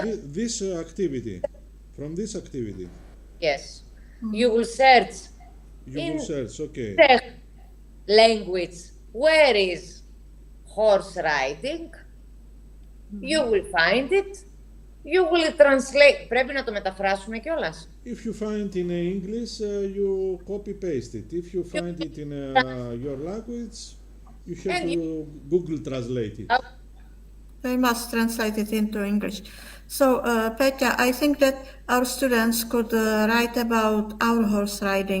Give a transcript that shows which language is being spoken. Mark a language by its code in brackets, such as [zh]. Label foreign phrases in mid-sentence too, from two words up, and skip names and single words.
[en] this activity, from this activity, yes, you will search you will search. Okay. Czech language where is horse riding. You will find it. You will translate. [el] Πρέπει να το μεταφράσουμε κιόλας. [en] If you find in English, you copy paste it. If you find it in your language, you have to Google translate it. They must translate it into English. So, Petya, I think that our students could write about our horse riding.